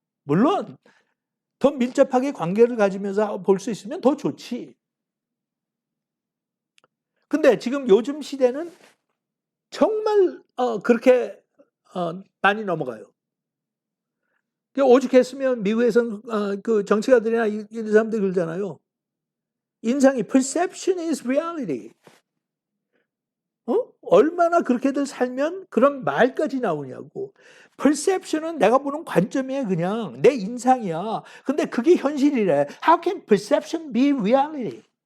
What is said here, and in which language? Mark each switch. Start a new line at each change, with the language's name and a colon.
Korean: 물론 더 밀접하게 관계를 가지면서 볼 수 있으면 더 좋지. 근데 지금 요즘 시대는 정말 그렇게 많이 넘어가요. 오죽했으면 미국에서는 그 정치가들이나 이런 사람들이 그러잖아요. 인상이
English: perception is reality.
Korean: 얼마나 그렇게들 살면 그런 말까지 나오냐고. perception은 내가 보는 관점이야 그냥. 내 인상이야. 근데 그게 현실이래.
English: How can perception be reality?